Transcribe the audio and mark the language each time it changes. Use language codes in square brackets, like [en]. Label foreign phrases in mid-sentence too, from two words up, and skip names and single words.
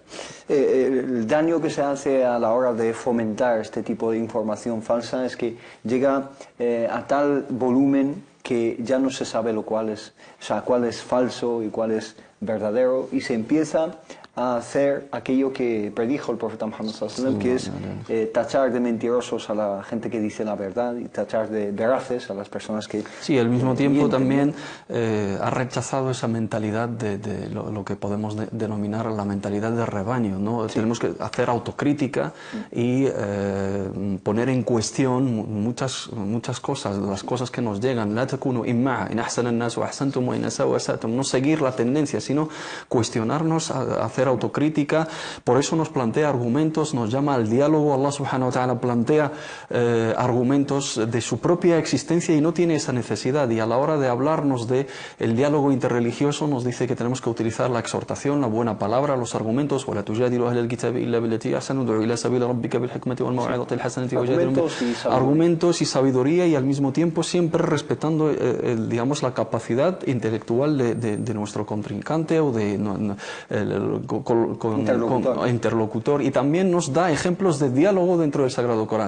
[es] El daño que se hace a la hora de fomentar este tipo de información falsa es que llega a tal volumen que ya no se sabe cuál es falso y cuál es verdadero, y se empieza a hacer aquello que predijo el profeta Muhammad [ar] صلى الله عليه وسلم, [es] que es tachar de mentirosos a la gente que dice la verdad y tachar de veraces a las personas que... Sí, al mismo tiempo mienten, también ha rechazado esa mentalidad de lo que podemos denominar la mentalidad de rebaño, ¿no? Sí. Tenemos que hacer autocrítica y poner en cuestión muchas cosas, las cosas que nos llegan. [ar] لا تكونوا إمعة إن أحسن الناس وأحسنتم وإن أساءوا أسأتم. [es] No seguir la tendencia, sino cuestionarnos, hacer hacer autocrítica, por eso nos plantea argumentos, nos llama al diálogo. Allah [ar] سبحانه وتعالى [es] plantea argumentos de su propia existencia y no tiene esa necesidad, y a la hora de hablarnos de el diálogo interreligioso nos dice que tenemos que utilizar la exhortación, la buena palabra, los argumentos. Argumentos y sabiduría, y al mismo tiempo siempre respetando digamos la capacidad intelectual de nuestro contrincante o de interlocutor, y también nos da ejemplos de diálogo dentro del Sagrado Corán.